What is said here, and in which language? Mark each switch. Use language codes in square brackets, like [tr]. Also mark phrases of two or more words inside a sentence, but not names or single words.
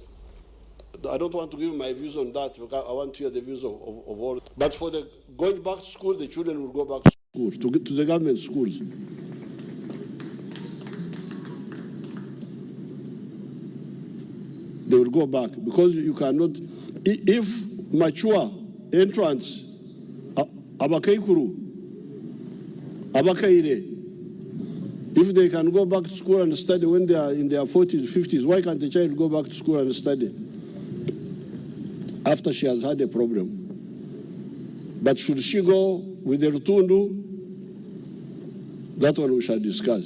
[en] I don't want to give my views on that because I want to hear the views of all. But for the going back to school, the children will go back to school, to the government schools. They will go back because you cannot, if mature entrants, [nyn] abakaikuru, abakaire, [en] if they can go back to school and study when they are in their 40s, 50s, why can't the child go back to school and study after she has had a problem? But should she go with the rutundu? That one we shall discuss.